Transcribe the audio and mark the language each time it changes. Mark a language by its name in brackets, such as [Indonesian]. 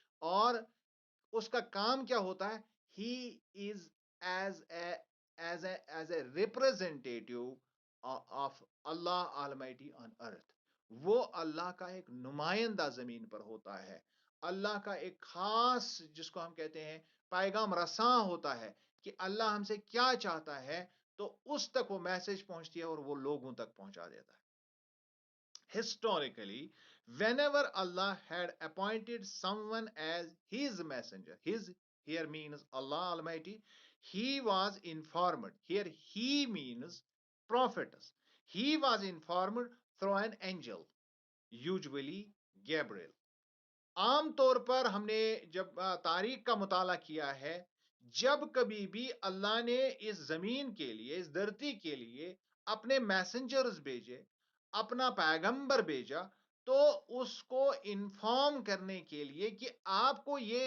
[Urdu] اور اس کا کام کیا ہوتا ہے؟ [English] He is as a representative of Allah almighty on earth. [Urdu] وہ اللہ کا ایک نمائندہ زمین پر ہوتا ہے، اللہ کا ایک خاص، جس کو ہم کہتے ہیں پیغام رساں ہوتا ہے، کہ اللہ ہم سے کیا چاہتا ہے تو اس تک وہ میسج پہنچتی ہے اور وہ لوگوں تک پہنچا دیتا ہے. [English] Historically, whenever Allah had appointed someone as his messenger, his here means Allah Almighty, he was informed. Here he means prophets. He was informed through an angel, usually Gabriel. [Urdu] عام طور پر ہم نے جب تاریخ کا مطالعہ کیا ہے، جب کبھی بھی اللہ نے اس زمین کے لیے، اس دھرتی کے لیے اپنے میسنجرز بھیجے، اپنا پیغمبر بھیجا، تو اس کو انفارم کرنے کے لیے کہ آپ کو